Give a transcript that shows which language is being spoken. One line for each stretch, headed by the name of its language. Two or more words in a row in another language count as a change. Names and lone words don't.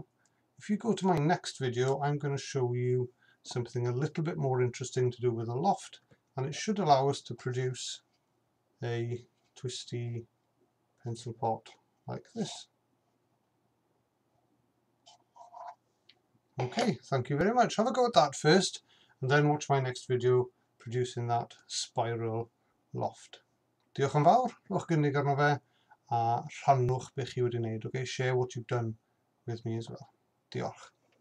English: If you go to my next video, I'm going to show you something a little bit more interesting to do with a loft, and it should allow us to produce a twisty pencil pot like this. Okay, thank you very much. Have a go at that first, and then watch my next video producing that spiral loft.
Welsh: Diolch yn fawr, rhowch gynnig arno fe, a rhannwch beth chi wedi wneud.
English: Okay, share what you've done with me as well.
Welsh: Diolch.